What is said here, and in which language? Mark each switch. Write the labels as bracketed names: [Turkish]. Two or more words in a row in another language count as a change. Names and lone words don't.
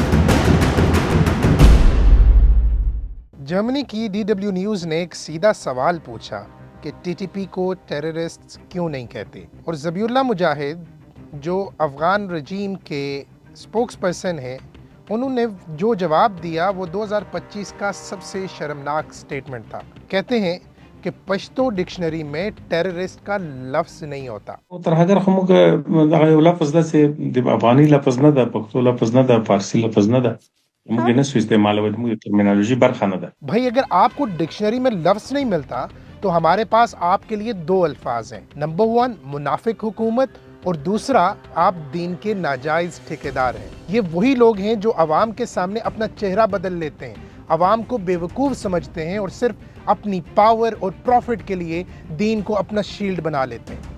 [Urdu] جرمنی کی DW نیوز نے ایک سیدھا سوال پوچھا کہ ٹی ٹی پی کو ٹیررسٹ کیوں نہیں کہتے، اور ذبیح اللہ مجاہد جو افغان رجیم کے [English] spokes person [Urdu] ہیں، انہوں نے جو جواب دیا وہ 2025 کا سب سے شرمناک اسٹیٹمنٹ تھا. کہتے ہیں کہ پشتو ڈکشنری میں ٹیررسٹ کا لفظ نہیں ہوتا. [Pashto] تر هغه موږ دغه یو لفظ داسې د افغاني لفظ نه ده، پښتو لفظ نه ده، فارسی لفظ نه ده. موږ یې نسو استعمالوو، موږ ټرمینالوژي برخه نه ده. [Urdu] بھائی اگر آپ کو ڈکشنری میں لفظ نہیں ملتا تو ہمارے پاس آپ کے لیے دو الفاظ ہیں. نمبر 1 منافق حکومت، اور دوسرا آپ دین کے ناجائز ٹھیکیدار ہیں. یہ وہی لوگ ہیں جو عوام کے سامنے اپنا چہرہ بدل لیتے ہیں، عوام کو بیوقوف سمجھتے ہیں اور صرف اپنی پاور اور پروفٹ کے لیے دین کو اپنا شیلڈ بنا لیتے ہیں.